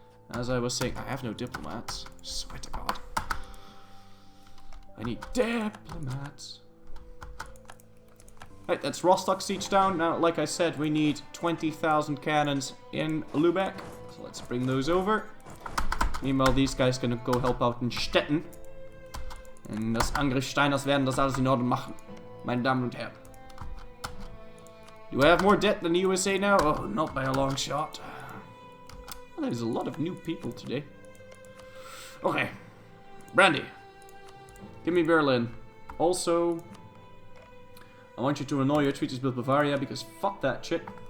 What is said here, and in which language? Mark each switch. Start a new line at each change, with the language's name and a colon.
English: As I was saying, I have no diplomats. Swear to God. I need diplomats. Right, that's Rostock siege down. Now, like I said, we need 20,000 cannons in Lübeck. So let's bring those over. Meanwhile, these guys can go help out in Stetten.
German: Und das Angriff Steiners werden das alles in Ordnung machen. Meine Damen und Herren.
English: Do I have more debt than the USA now? Oh, not by a long shot. Well, there's a lot of new people today. Okay. Brandy. Give me Berlin. Also, I want you to annoy your treaties with Bavaria, because fuck that shit.